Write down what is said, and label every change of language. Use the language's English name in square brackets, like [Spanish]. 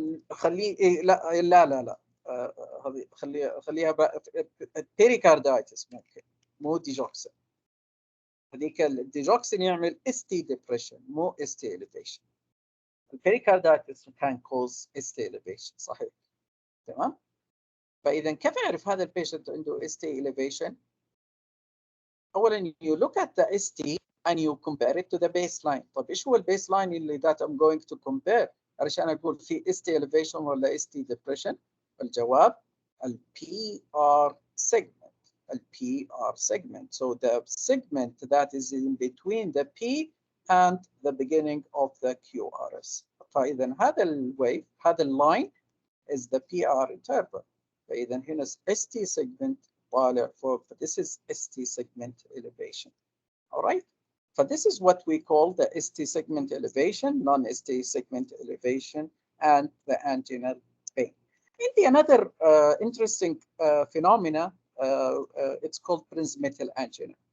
[Arabic] خليه إيه، لا لا لا لا هذه خليها بيريكاردايتس ممكن، مو ديجوكسين. هذيك الديجوكسين يعمل اس تي ديبريشن مو اس تي elevation. البيريكاردايتس كان كوز اس تي elevation صحيح. تمام. فاذا كيف اعرف هذا البيشنت عنده اس تي [English] elevation؟ [Arabic] اولا [English] you look at the ST and you compare it to the baseline. [Arabic] طب ايش هو البيسلاين اللي [English] that I'm going to compare [Arabic] علشان اقول في ST elevation ولا ST depression؟ الجواب ال PR segment. [English] ال PR segment. So the segment that is in between the P and the beginning of the QRS. [Arabic] فاذا هذا الويف هذا اللاين [English] is the PR interval. [Arabic] فاذا هنا ST segment طالع فوق. [English] This is ST segment elevation. All right. So this is what we call the ST segment elevation, non-ST segment elevation, and the anginal pain. Another interesting phenomena, it's called prinzmetal angina.